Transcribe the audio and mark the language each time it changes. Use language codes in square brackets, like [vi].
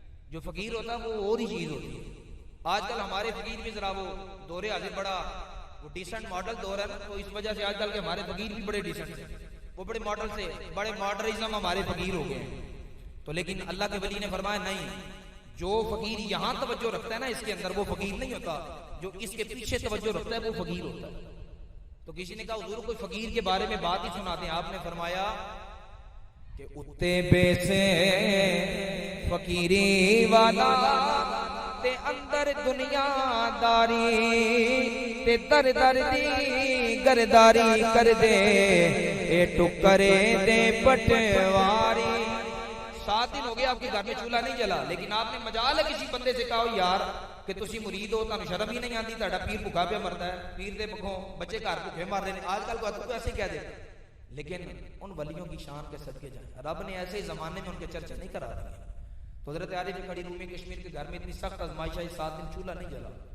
[ur] جو فقیر ہوتا ہے وہ اور ہی چیز ہوتی ہے. آج کل ہمارے فقیر بھی ذرا وہ دور حاضر بڑا وہ ڈیسنٹ ماڈل دور ہے نا، تو اس وجہ سے آج کل کے ہمارے فقیر بھی بڑے ڈیسنٹ ہیں، وہ بڑے ماڈل سے بڑے ماڈرنزم ہمارے فقیر ہو گئے ہیں. تو لیکن اللہ کے ولی نے فرمایا نہیں، جو فقیر یہاں توجہ رکھتا ہے نا اس کے اندر وہ فقیر نہیں ہوتا، جو اس کے پیچھے توجہ رکھتا ہے وہ فقیر ہوتا ہے. تو کسی نے کہا حضور کوئی فقیر کے بارے میں بات ہی سناتے ہیں. [pa] آپ نے فرمایا کہ اتے بے سے فقیری والا تے اندر دنیا داری تے در در دی گرداری کر دے اے ٹکرے دے پٹواری. [ur] 7 دن ہو گئے آپ کے گھر میں چولہا نہیں جلا، لیکن آپ نے مجال ہے کسی بندے سے کہا یار کہ [pa] تسی مرید ہو تانوں شرم ہی نہیں آندی، تہاڈا پیر بھوکا پہ مردا ہے، پیر دے بکھوں [ur] بچے گھر بھوکے مر رہے ہیں. آج کل کو ایسے کہہ دے، لیکن ان ولیوں کی شان کے صدقے جائیں. رب نے ایسے زمانے میں ان کے چرچے نہیں کرا دیے. تو حضرت عارف کھڑی رومی کشمیر کے گھر میں اتنی سخت آزمائش آئی، 7 دن چولہا نہیں جلا.